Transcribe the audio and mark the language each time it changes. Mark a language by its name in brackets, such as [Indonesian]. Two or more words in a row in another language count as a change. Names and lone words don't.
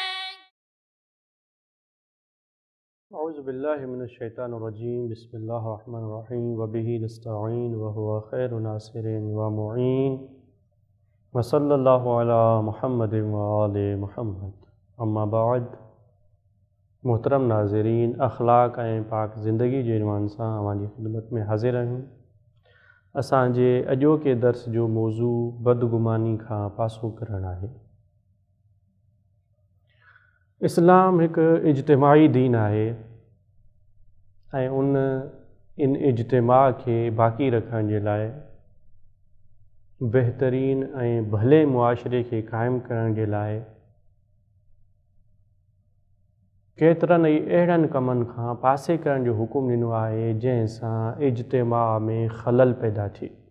[Arabic] أعوذ بالله من الشيطان الرجيم بسم الله الرحمن الرحيم وبه نستعين وهو خير ناصر ومعين وصلى الله على محمد وآل محمد أما بعد [Sindhi] محترم ناظرين اخلاق ۽ پاڪ زندگي جي عنوان سان اوهانجي خدمت ۾ حاضر آهيون. اسانجي اڄوڪي درس جو موضوع بدگماني کان پاسو ڪرڻ آهي. اسلام هڪ اجتماعي دين آهي ۽ ان اجتماع کي باقي رکڻ جي لاءِ بهترين ۽ ڀلي معاشري کي قائم ڪرڻ جي لاءِ ڪيترن ئي اهڙن ڪمن کان پاسي ڪرڻ جو حڪم ڏنو آهي جنهن سان اجتماع ۾ خلل پيدا ٿئي.